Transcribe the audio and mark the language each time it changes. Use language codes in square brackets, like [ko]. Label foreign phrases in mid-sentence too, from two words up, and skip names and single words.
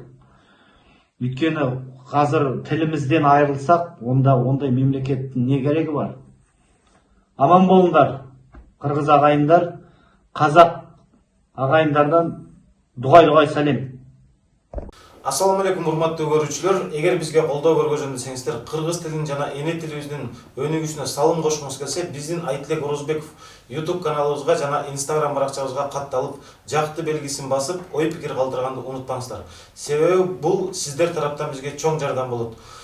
[kk] Өйткені қазір тілімізден айырылсақ, онда ондай мемлекеттің не керегі бар? Аман болыңдар, қырғыз ағайындар, қазақ ағайындардан дұғай сәлем. [ky] Ассаламалейкум, урматтуу көрүүчүлөр. Эгер бизге колдоо көргөзгөн десеңиздер, кыргыз тилин жана эне тилибиздин өнүгүүсүнө салым кошкуңуз келсе, биздин Айтилек Орозбеков YouTube каналыбызга жана Instagram баракчабызга катталып, жакты белгисин басып, ой пикир калтырганды унутпаңыздар. Себеби бул сиздер тараптан бизге чоң жардам болот.